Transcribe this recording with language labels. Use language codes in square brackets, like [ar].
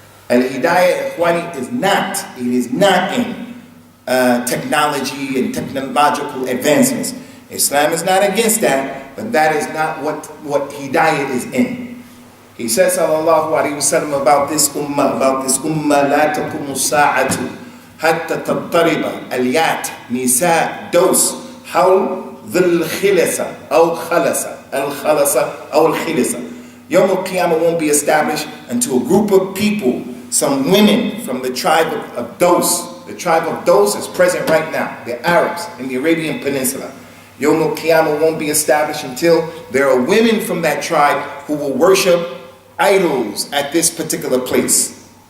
[en] Al-Hidayah, Ikhwani, is not in technology and technological advancements. Islam is not against that, but that is not what Hidayah is in. He says, sallallahu alayhi wa sallam, about this ummah, [ar] لا تقوم الساعة حتى تضطرب اليات نساء دوس حول ذي الخلصة أو خلصة الخلصة أو الخلصة. [en] Yawm al-Qiyamah won't be established until a group of people, some women from the tribe of Dos. The tribe of Dos is present right now. The Arabs in the Arabian Peninsula. Yawm al-Qiyamah won't be established until there are women from that tribe who will worship idols at this particular place.